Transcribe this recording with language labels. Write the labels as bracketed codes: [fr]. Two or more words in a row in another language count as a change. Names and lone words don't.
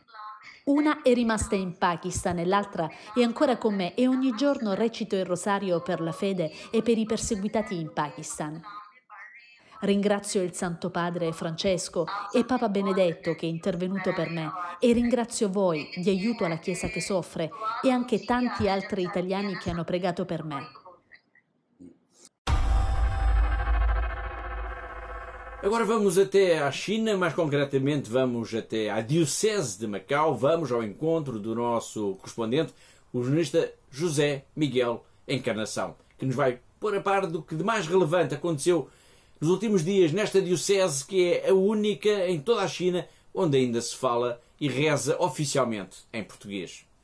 [it] Una è rimasta in Pakistan e l'altra è ancora con me e ogni giorno recito il rosario per la fede e per i perseguitati in Pakistan. Ringrazio il Santo Padre Francesco e Papa Benedetto che è intervenuto per me e ringrazio voi di aiuto alla Chiesa che soffre e anche tanti altri italiani che hanno pregato per me. [pt] Agora vamos até à China, mais concretamente vamos até à Diocese de Macau, vamos ao encontro do nosso correspondente, o jornalista José Miguel Encarnação, que nos vai pôr a par do que de mais relevante aconteceu nos últimos dias nesta Diocese, que é a única em toda a China onde ainda se fala e reza oficialmente em português.